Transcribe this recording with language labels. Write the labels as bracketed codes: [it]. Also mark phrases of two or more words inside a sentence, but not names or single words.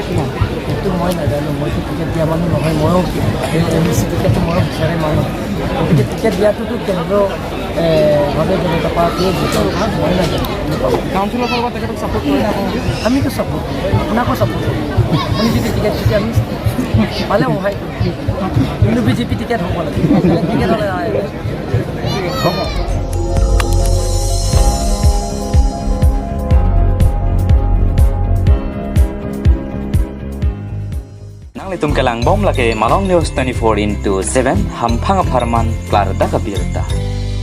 [as] কিমান সেইটো মই নাজানো মইতো টিকেট দিয়া মানুহ নহয় ময়ো MEC টিকেটটো ময়ো বিচাৰে মানুহ গতিকে টিকেট দিয়াটোতো কেন্দ্ৰ ভাৰতীয় জনতা পাৰ্টীয়ে মই নাজানো কাউন্সিলৰ ফালৰ পৰা তেখেতক ছাপোৰ্ট কৰি আমিতো ছাপোৰ্ট আপোনাকো ছাপোৰ্ট কৰোঁ আপুনি যদি টিকেট দিছে আমি পালে সহায় কৰিম কিন্তু BJP টিকেট হ'ব লাগে টিকেট হ'লে হ'ব [mjw] Litum kelang bom lake Malong News 24/7 Hampang Aparman Klar Dakabirta